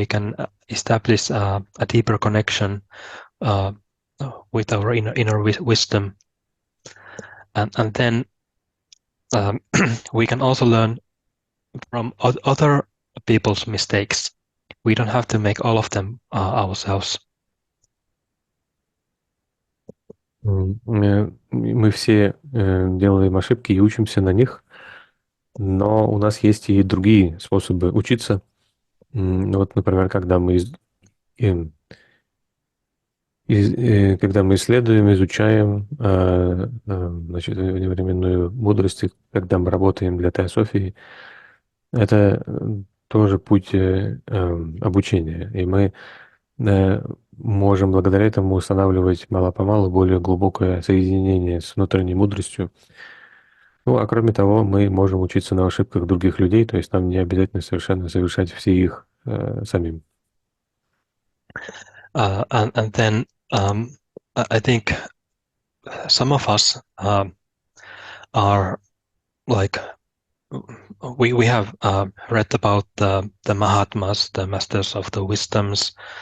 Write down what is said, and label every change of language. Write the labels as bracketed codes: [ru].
[en] We can establish a deeper connection with our inner wisdom, and then we can also learn from other people's mistakes. We don't have to make all of them ourselves. [ru] Мы все делаем ошибки и учимся на них, но у нас есть и другие способы учиться. Вот, например, когда мы исследуем, изучаем значит, вневременную мудрость, и когда мы работаем для Теософии, это тоже путь обучения. И мы можем благодаря этому устанавливать мало-помалу более глубокое соединение с внутренней мудростью. Ну, а кроме того, мы можем учиться на ошибках других людей, то есть нам не обязательно совершенно совершать все их самим. [en] And then I think some of us are like, we have read about the Mahatmas, the masters of the wisdoms.